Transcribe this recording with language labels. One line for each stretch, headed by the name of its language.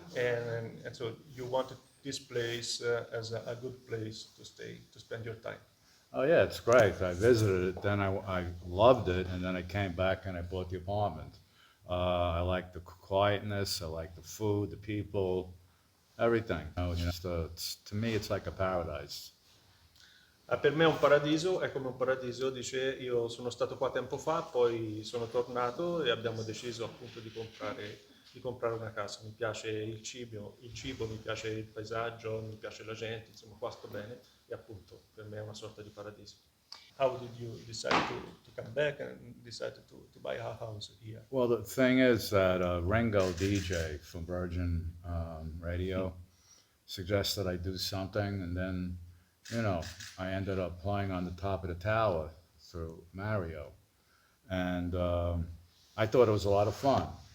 English: and so you wanted this place as a good place to stay, to spend your time. Oh yeah, it's great. I visited it, then I loved it, and then I came back and I bought the apartment. I like the quietness, I like the food, the people, everything. To me, it's like a paradise.
Italian: Per me è un paradiso, è come un paradiso, dice, io sono stato qua tempo fa, poi sono tornato e abbiamo deciso appunto di comprare una casa. Mi piace il cibo, mi piace il paesaggio, mi piace la gente, insomma qua sto bene e appunto per me è una sorta di paradiso.
English: How did you decide to come back and decide to buy a house here? Well, the thing is that Ringo DJ from Virgin Radio suggested I do something, and then, you know, I ended up playing on the top of the tower through Mario, and I thought it was a lot of fun.